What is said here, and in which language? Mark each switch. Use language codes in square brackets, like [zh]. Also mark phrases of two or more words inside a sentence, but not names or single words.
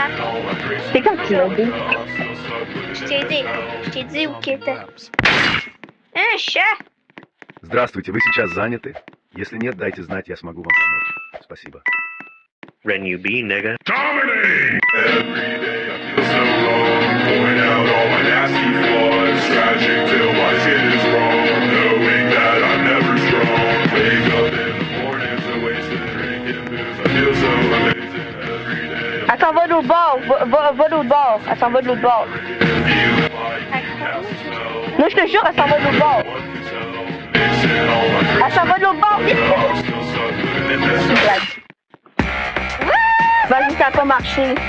[fr] C'est quand tu l'as dit? Je t'ai aidé. Je t'ai dit où qu'il était. Un chat. [ru] Здравствуйте, вы сейчас заняты? Если нет, дайте знать, я смогу вам помочь. Спасибо. [en] Renew nigga. Dominating! Every day I feel so wrong. Point out all my nasty flaws. Tragic till my shit is wrong. Knowing that I'm never strong. Wake up in the mornings and wasted drinking booze. I feel so amazing every day. [fr] Elle s'en va de l'autre bord. Va de l'autre bord. Elle s'en va de l'autre bord. Non, je te jure, elle s'en va de l'autre bord. Elle s'en va de l'autre bord. Vas-y, ça a pas marché.